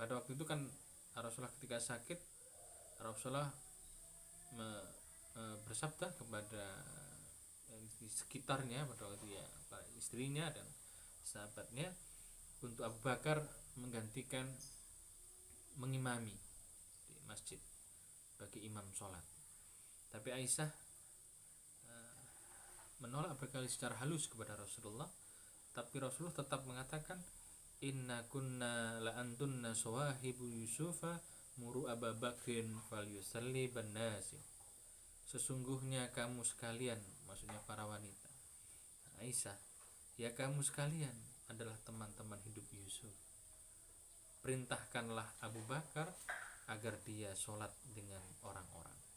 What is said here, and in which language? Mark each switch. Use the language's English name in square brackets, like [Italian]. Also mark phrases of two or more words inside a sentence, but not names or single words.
[Indonesian] Pada waktu itu kan Rasulullah ketika sakit, Rasulullah bersabda kepada di sekitarnya pada waktu ya, istrinya dan sahabatnya, untuk Abu Bakar menggantikan mengimami di masjid bagi imam sholat. Tapi Aisyah menolak berkali secara halus kepada Rasulullah, tapi Rasulullah tetap mengatakan, [Arabic] إن كن لأنتن صواحب يوسف مروا أبا بكر فليصل بالناس. [Indonesian] Sesungguhnya kamu sekalian, maksudnya para wanita, Aisyah, ya kamu sekalian adalah teman-teman hidup Yusuf. Perintahkanlah Abu Bakar agar dia sholat dengan orang-orang.